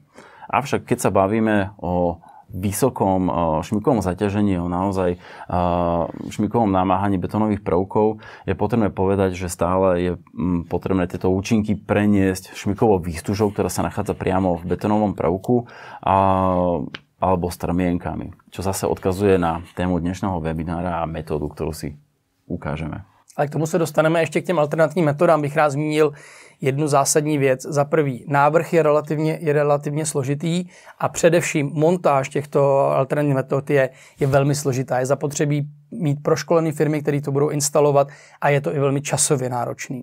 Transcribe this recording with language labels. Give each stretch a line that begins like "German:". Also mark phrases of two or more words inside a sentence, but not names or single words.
Slovak: Avšak keď sa bavíme o vysokom šmikovom zaťažení, o naozaj šmikovom namáhaní betónových prvkov, je potrebné povedať, že stále je potrebné tieto účinky preniesť šmikovou výstužou, ktorá sa nachádza priamo v betónovom prvku alebo strmienkami, čo zase odkazuje na tému dnešného webinára a metódu, ktorú si ukážeme.
Czech: Ale k tomu se dostaneme. Ještě k těm alternativním metodám bych rád zmínil jednu zásadní věc. Za prvý, návrh je relativně složitý a především montáž těchto alternativních metod je velmi složitá. Je zapotřebí mít proškolené firmy, které to budou instalovat a je to i velmi časově náročný.